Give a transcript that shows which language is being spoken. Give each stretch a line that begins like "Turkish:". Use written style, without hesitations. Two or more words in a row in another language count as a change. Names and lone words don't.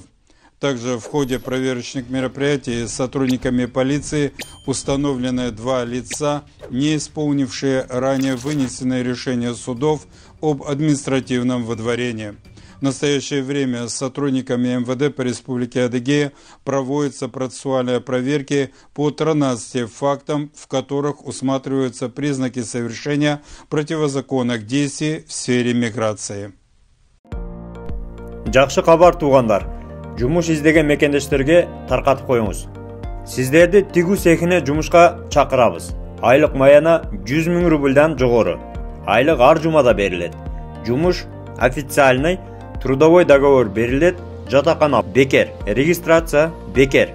Russian: Также в ходе проверочных мероприятий сотрудниками полиции установлены 2 лица, не исполнившие ранее вынесенные решения судов об административном выдворении. В настоящее время с сотрудниками МВД по Республике Адыгея проводятся процессуальные проверки по 13 фактам, в которых усматриваются признаки совершения противозаконных действий в сфере миграции.
Kyrgyz: Жакшы кабар туугандар. Жумуш издеген мекендештерге таркатып коюңуз. Сиздерди тигүү цехине жумушка чакырабыз. Айлык маяна 100 000 рубльдан жогору. Айлык ар жумада берилет. Жумуш
Russian: официальный, трудовой договор
Kyrgyz: берилет, жатакана бекер, регистрация бекер.